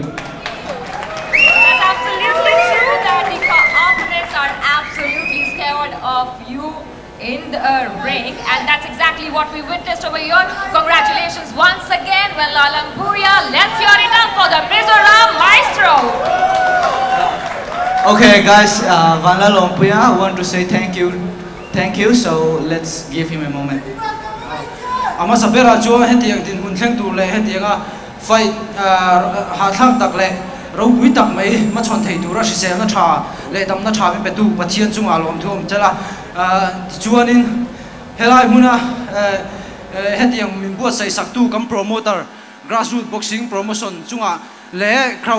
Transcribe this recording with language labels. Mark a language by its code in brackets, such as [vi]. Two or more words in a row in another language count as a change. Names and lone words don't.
[en] That's absolutely true that the opponents are absolutely scared of you in the ring, and that's exactly what we witnessed over here. Congratulations once again, Juan Lalpuya. Let's hear it up for the Mizoram Maestro. Okay guys, Van Lalpuya, I want to say thank you, so let's give him a moment. [lus] Ama sabera chu hetiang tin hun thleng tu le hetianga fight ha thang tak le ro bui tak mai ma chon thei tu ra si se na tha le dam na tha pe tu pathian chunga lom thum chala chuanin helai huna hetiang min bu sai sak tu kam promoter Grassroot boxing promotion chunga le crown